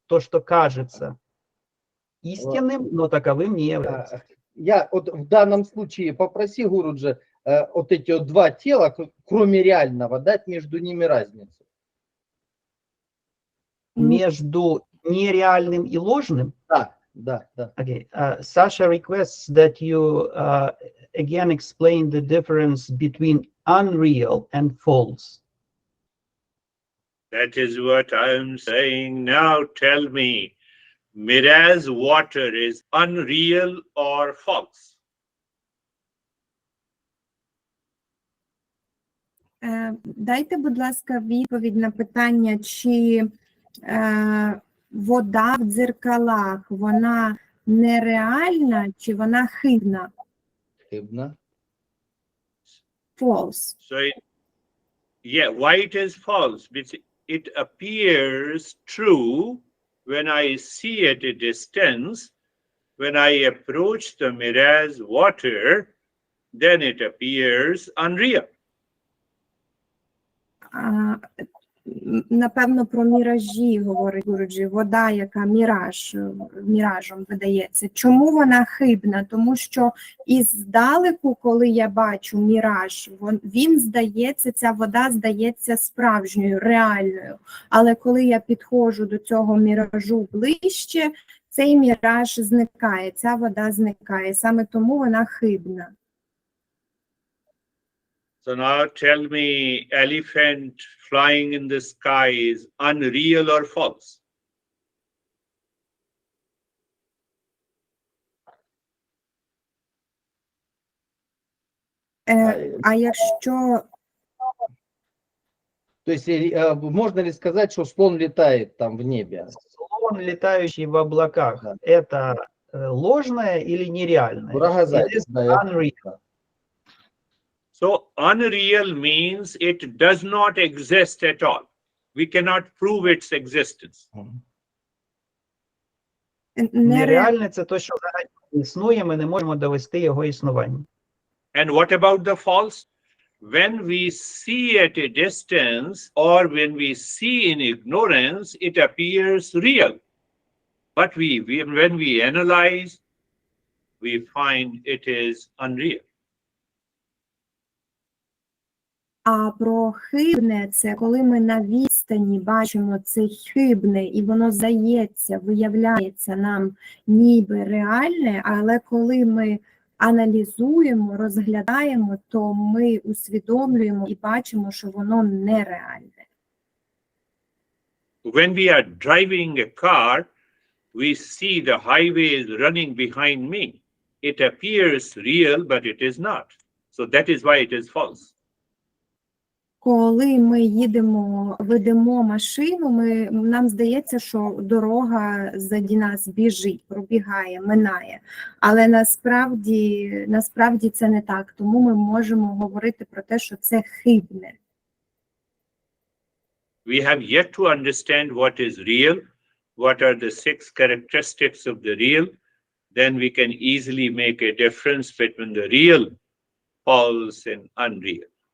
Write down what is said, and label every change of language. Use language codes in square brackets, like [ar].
[ru] То, что кажется истинным, но таковым не является. Я вот в данном случае попроси Гуруджи вот эти вот два тела, кроме реального, дать между ними разницу. Между нереальным и ложным? Да. [en] Okay. Sasha requests that you again explain the difference between unreal and false. That is what I am saying. Now tell me, Miraz water is unreal or false? [uk] Дайте, будь ласка, відповідь на питання, чи вода в дзеркалах, вона нереальна, чи вона хибна? Хибна. [en] False. Yeah, why it is false? Because it appears true when I see at a distance. When I approach the mirage water, then it appears unreal. [uk] Напевно, про міражі говорить Гуруджі. Вода, яка міражом видається. Чому вона хибна? Тому що іздалеку, коли я бачу міраж, він здається, ця вода здається справжньою, реальною. Але коли я підходжу до цього міражу ближче, цей міраж зникає, ця вода зникає. Саме тому вона хибна. [en] So now tell me, elephant flying in the sky is unreal or false? [uk] А якщо... [ru] То есть можно ли сказать, что слон летает там в небе? Слон, летающий в облаках, Да. это ложное или нереальное? Рогозайц, [en] It is [ru] да, [en] unreal. So unreal means it does not exist at all. We cannot prove its existence. [uk] Нереальне – це те, що взагалі не існує, ми не можемо довести його існування. [en] And what about the false? When we see at a distance or when we see in ignorance, it appears real. But when we analyze, we find it is unreal. [uk] А про хибне – це коли ми на відстані бачимо це хибне, і воно здається, виявляється нам ніби реальне, але коли ми аналізуємо, розглядаємо, то ми усвідомлюємо і бачимо, що воно нереальне. [en] When we are driving a car, we see the highway is running behind me. It appears real, but it is not. So that is why it is false. [uk] Коли ми ведемо машину, нам здається, що дорога ззаді нас біжить, пробігає, минає. Але насправді це не так, тому ми можемо говорити про те, що це хибне. [en] We have yet to understand what is real, what are the 6 characteristics of the real. Then we can easily make a difference between the real, false, and unreal.